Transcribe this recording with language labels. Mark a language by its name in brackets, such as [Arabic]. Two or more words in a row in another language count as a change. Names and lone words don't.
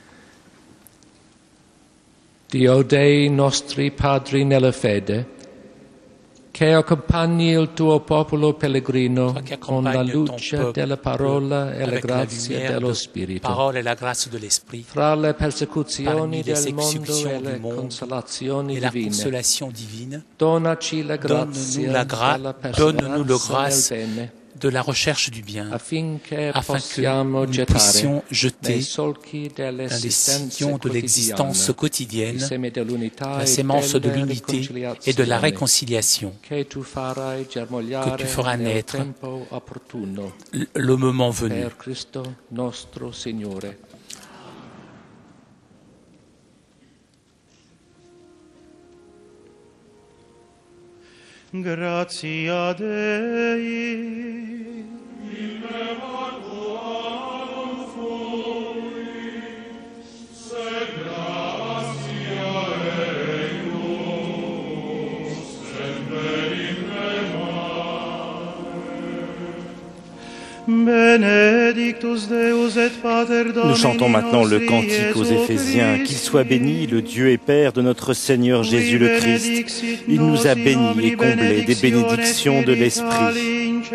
[Italian] Dio Dei nostri padri nella fede, che accompagni il tuo popolo pellegrino con la luce della parola e la grazia dello Spirito. Fra le persecuzioni del mondo e le consolazioni divine, donaci la grazia della perseveranza nel bene, [French] de la recherche du bien, afin que nous puissions jeter dans les sillons de l'existence quotidienne la sémence de l'unité et de la réconciliation que tu feras naître le moment venu. [Latin] Gratia Dei. In memoram fuis, sed gratia eius, semper in Benedictus Deus et Pater Domini. [French] Nous chantons maintenant le cantique aux Éphésiens. Qu'il soit béni, le Dieu et Père de notre Seigneur Jésus le Christ. Il nous a bénis et comblés des bénédictions de l'Esprit.